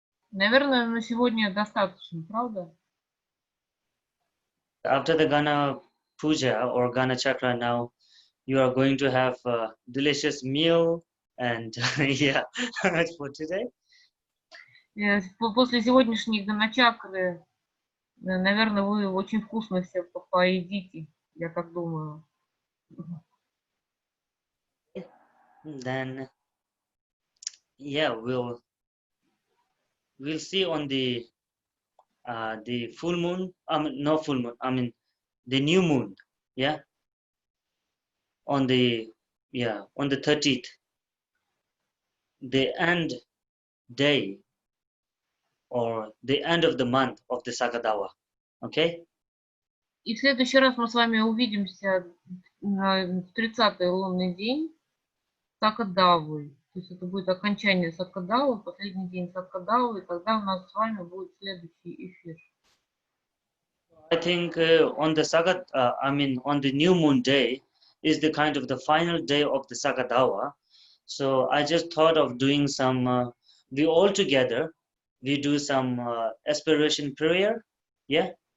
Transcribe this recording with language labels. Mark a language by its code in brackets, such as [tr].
[ru] Наверное, на сегодня достаточно, правда? [en] After the Gana Puja or Gana Chakra, now you are going to have a delicious meal and yeah, for today. [ru] После сегодняшней Ганачакры, наверное, вы очень вкусно все поедите, я так думаю. [en] Then yeah, we'll see on the full moon. I mean, no full moon. I mean the new moon. Yeah, on the 30th, the end day or the end of the month of the Sagadawa. Okay. [ru] И в следующий раз мы с вами увидимся в 30-й лунный день Сакадавы. То есть это будет окончание Сакадавы, последний день Сакадавы, и тогда у нас с вами будет следующий эфир. [en] I think on the on the new moon day is the kind of the final day of the Sagadawa. So I just thought of doing some, we all together, we do some aspiration prayer, yeah?